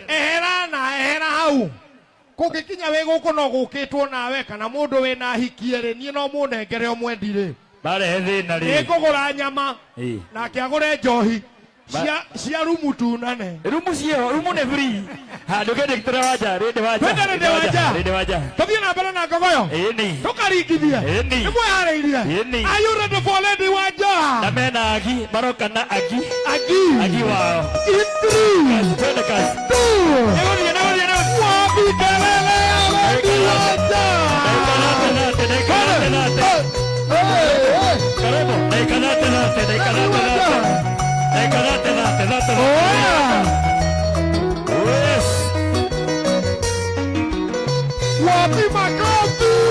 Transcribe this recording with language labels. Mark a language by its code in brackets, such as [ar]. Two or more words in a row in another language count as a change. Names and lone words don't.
[ki] ehera hau kũngĩkinya wĩ gũkũ no gũkĩtwo nawe kana mũndũ wĩna hikie rĩ niĩ no mũnengere ũmwendi rĩ barehe thĩna rĩ nĩngũgũra nyama nake agũre njohi cia rumu tunane rumu cio rumu nĩ free handũ kĩndĩkĩtĩra wanja rĩndĩ wanja tũthiĩ na mbere na Ngogoyo tũkaringithie nĩ mwĩharĩirie [en] are you ready for lady wanja [ki] na mena agi maroka na agi wao [sw] twende kazi wapi kelele ya lady wanja wapi makofi